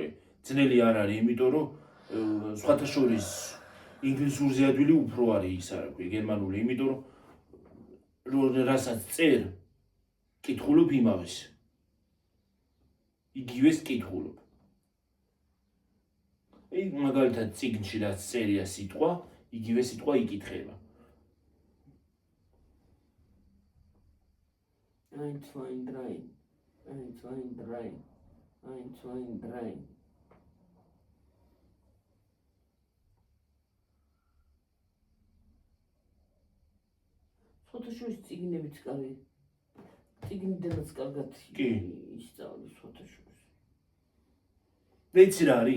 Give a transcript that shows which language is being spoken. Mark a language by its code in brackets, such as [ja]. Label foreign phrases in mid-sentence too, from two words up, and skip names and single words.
[ka] ძნელი არ არის, იმიტომ რომ სხვათა შორის ინგლისურზე ადვილი უფრო არის ისა, რა ქვია, გერმანული, იმიტომ რომ რასაც წერ კითხულობ იმავეს. იგივეს კითხულობ. მაგალითად წიგნში რაც წერია სიტყვა, იგივე სიტყვა იკითხება. [de] Ein, zwei, drei. Ein, zwei, drei. Ein, zwei, drei. [ka] Фотошоуს წიგნებიც კარგი. წიგნიდანაც კარგად ისწავლეს ფოტოშოუს. ვიცი რა არის?